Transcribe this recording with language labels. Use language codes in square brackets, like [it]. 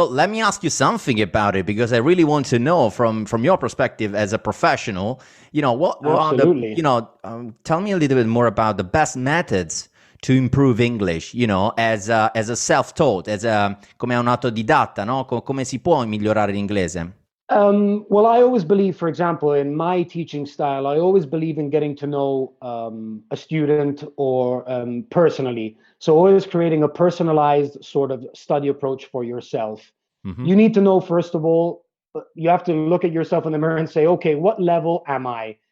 [en] So let me ask you something about it, because I really want to know from your perspective as a professional, what are the, tell me a little bit more about the best methods to improve English, as a self-taught, [it] come un autodidatta, no? Come si può migliorare l'inglese? [en] Well, I always believe, for example, in my teaching style, I always believe in getting to know a student or personally. So always creating a personalized sort of study approach for yourself. Mm-hmm. You need to know, first of all, you have to look at yourself in the mirror and say, okay, what level am I?